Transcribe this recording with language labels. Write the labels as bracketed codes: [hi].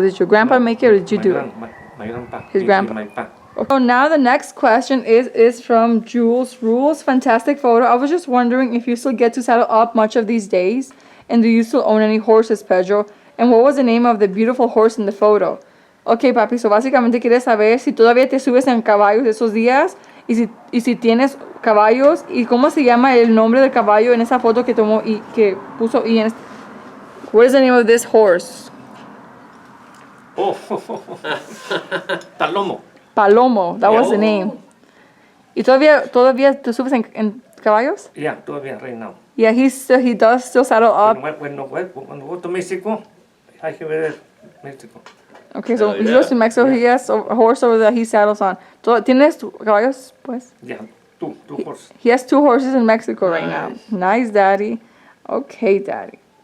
[en] Did your grandpa make it or did you do it? My grandpa. His grandpa. My pa. So now the next question is from Jules Rules. Fantastic photo. I was just wondering if you still get to saddle up much of these days, and do you still own any horses, Pedro? And what was the name of the beautiful horse in the photo? Okay, [es] papi, [en] so [es] básicamente quieres saber si todavía te subes en caballos esos días y si tienes caballos y cómo se llama el nombre del caballo en esa foto que tomó y que puso Ian. [en] What is the name of this horse? Oh, Palomo. Palomo, that was the name. [es] ¿Y todavía te subes en caballos? [en] Yeah, [es] todavía [en] right now. Yeah, he does still saddle up. When go to Mexico, I have it Mexico. Okay, so Oh, he goes to yeah. Mexico, he has a horse over there he saddles on. [es] ¿Tienes caballos, pues? [en] Yeah, two horses. He has 2 horses in Mexico right now. Nice, Daddy. Okay, Daddy.